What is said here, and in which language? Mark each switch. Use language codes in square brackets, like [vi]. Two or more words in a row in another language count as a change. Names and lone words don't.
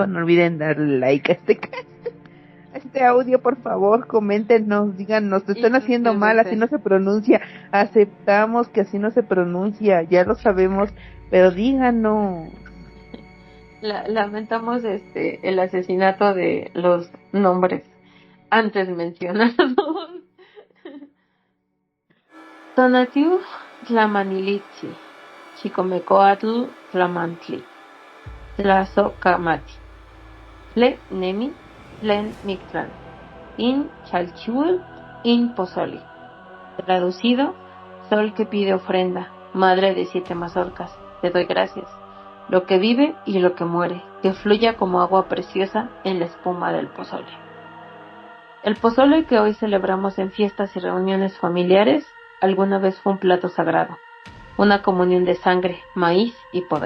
[es] No olviden darle like a a este audio, por favor, coméntenos, díganos, te y están haciendo mal, así suscríbanse. no se pronuncia. Aceptamos que así no se pronuncia, ya lo sabemos, pero díganos. Lamentamos el asesinato de los nombres antes mencionados. [nci] Tonatiuh Tlamanilitzi, Chicomecoatl Tlamantli, Tlazocamati, Tle Nemi, Tlen Mictlán, In Chalchihuel, In Pozoli. [es] Traducido, Sol que pide ofrenda, madre de 7 mazorcas, te doy gracias. Lo que vive y lo que muere, que fluya como agua preciosa en la espuma del pozole. El pozole que hoy celebramos en fiestas y reuniones familiares alguna vez fue un plato sagrado, una comunión de sangre, maíz y poder.